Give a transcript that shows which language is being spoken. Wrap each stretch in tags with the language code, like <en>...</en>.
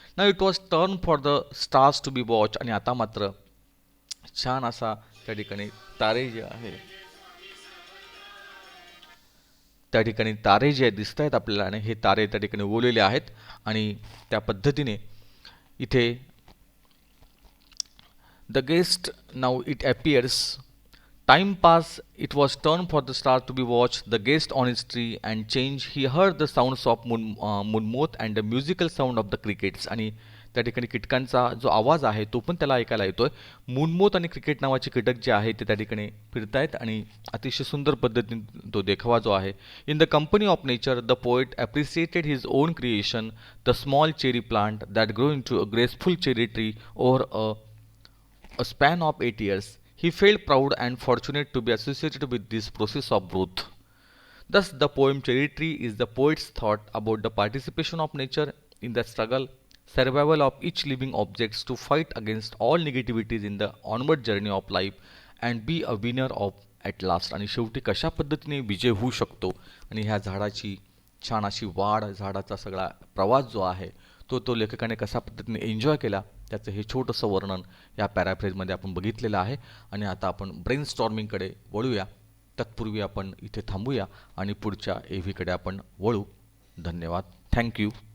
<mr>ना</mr> <en>It was turn for the stars to be watch.</en> <mr>आणि आता मात्र छान असा त्या ठिकाणी तारे जे आहे त्या ठिकाणी तारे जे दिसत आहेत आपल्याला, आणि हे तारे त्या ठिकाणी उगवलेले आहेत. आणि त्या पद्धतीने इथे</mr> <en>The guest now it appears. Time passed, it was turn for the star to be watched, the guest on his tree and change. He heard the sounds of moonmoth and the musical sound of the crickets.</en> <mr>आणि त्या ठिकाणी कीटकांचा जो आवाज आहे तो पण त्याला ऐकायला येतोय. मूनमोथ आणि क्रिकेट नावाचे कीटक जे आहे ते त्या ठिकाणी फिरतायत आणि अतिशय सुंदर पद्धतीने तो देखावा जो आहे.</mr> <en>In the company of nature the poet appreciated his own creation, the small cherry plant that grow in to a graceful cherry tree over a span of 8 years. He felt proud and fortunate to be associated with this process of growth. Thus, the poem Cherry Tree is the poet's thought about the participation of nature in the struggle, survival of each living objects to fight against all negativities in the onward journey of life and be a winner of at last.</en> <mr>आणि शेवटी कशा पद्धतीने विजय होऊ शकतो आणि ह्या झाडाची छान अशी वाढ, झाडाचा सगळा प्रवास जो आहे तो लेखकाने कशा पद्धतीने एन्जॉय केला त्याचं हे छोटंसं वर्णन या पॅराफ्रेजमध्ये आपण बघितलेलं आहे. आणि आता आपण ब्रेन स्टॉर्मिंगकडे वळूया. तत्पूर्वी आपण इथे थांबूया आणि पुढच्या एव्हीकडे आपण वळू. धन्यवाद. थँक्यू.</mr>